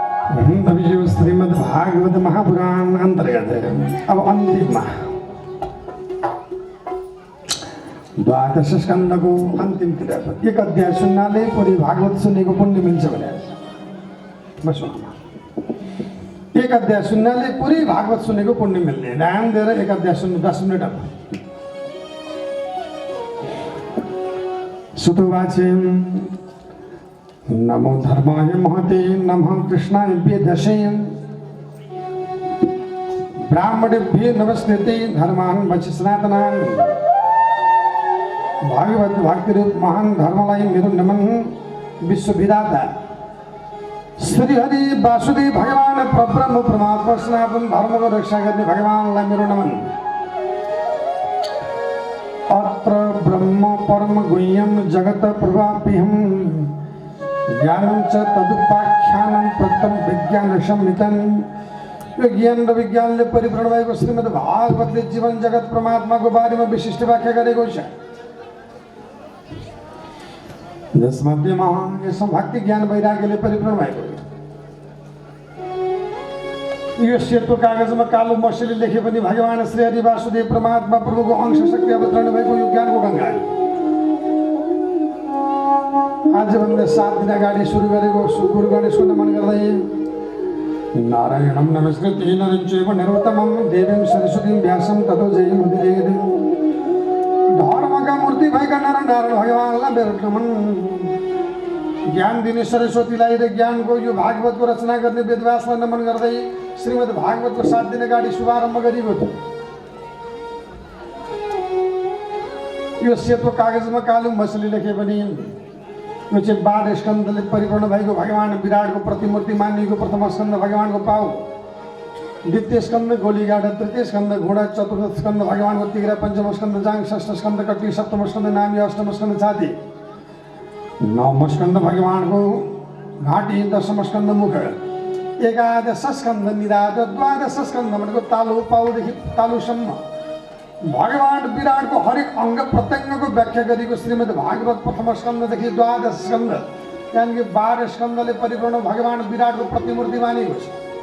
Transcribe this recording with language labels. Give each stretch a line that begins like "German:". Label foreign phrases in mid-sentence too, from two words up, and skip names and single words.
Nepali: तभी जो श्रीमद् भागवत महापुराण अंतर्गत अब अन्तिममा द्वादश स्कन्धको अन्तिमतिर एक अध्याय सुन्नाले पुरै भागवत सुनेको पुण्य मिल्छ भने एक अध्याय सुन्नाले पुरै भागवत सुनेको पुण्य मिल्ने। ध्यान दिएर एक अध्याय सुन्नु 10 मिनट अब।
Sanskrit: सुतुवाचे नमो धर्माय महते नमः कृष्णाय वेदसे ब्राह्मणेभ्यो नमस्ते धर्मान् वच सनातनान्।
Nepali: भागवत भक्ति रूप महान धर्मलाई मेरो नमन। विश्वविधाता श्री हरि वासुदेव भगवान परब्रह्म परमात्मा सनातन धर्मको रक्षा गर्ने भगवानलाई मेरो नमन।
Sanskrit: अत्र ब्रह्म परम गुह्यम जगत प्रवाप्यहम ज्ञानं च तदुपाख्यानं प्रथम विज्ञान संहितं।
Nepali: यो ज्ञान र विज्ञानले परिपूर्ण भएको श्रीमद् भागवतले जीवन जगत परमात्माको बारेमा विशिष्ट व्याख्या गरेको छ। जसमध्येमा यसमा भक्ति ज्ञान वैराग्यले परिपूर्ण भएको। यो सेतो कागजमा कालो मसीले लेखे पनि भगवान श्री हरि वासुदेव परमात्मा प्रभुको अंश शक्ति अवतरण भएको यो ज्ञानको गङ्गा हो। आजभन्दा 7 दिन अगाडि सुरु गरेको गुरु गणेशको नमन गर्दै
Sanskrit: नारायणं नमस्कृत्य नरं चैव नरोत्तमं देवीं सरस्वतीं व्यासं ततो जयमुदीरयेत्।
Nepali: धर्मका मूर्ति भएका नर नारायण भगवानलाई मेरो नमन। ज्ञान दिने सरस्वतीलाई र ज्ञानको यो भागवतको रचना गर्ने वेदव्यासलाई नमन गर्दै श्रीमद् भागवतको 7 दिन अगाडि शुभारम्भ गरिएको थियो। यो सेतो कागजमा कालो मसीले लेखे पनि यो चाहिँ 12 स्कन्धले परिपूर्ण भएको भगवान विराटको प्रतिमूर्ति मानिएको प्रथम स्कन्ध भगवानको पाउ, द्वितीय स्कन्द गोलीगाड, तृतीय स्कन्द घोडा, चतुर्थ स्कन्द भगवानको तिग्रा, पंचम स्कन्द जाङ, षष्ठ स्कन्द कट्टी, सप्तम स्कन्द नामी, अष्टम स्कन्द छाती, नवम स्कन्द भगवानको घाँटी, दशम स्कन्द मुख, एकादश स्कन्द निराट, द्वादश स्कन्द भनेको तालु पाउदेखि तालुसम्म भगवान विराटको हरेक अङ्ग प्रत्यङ्गको व्याख्या गरेको श्रीमद् भागवत प्रथम स्कन्धदेखि द्वादश स्कन्ध यानि 12 स्कन्धले परिपूर्ण भगवान विराटको प्रतिमूर्ति मानिएको छ।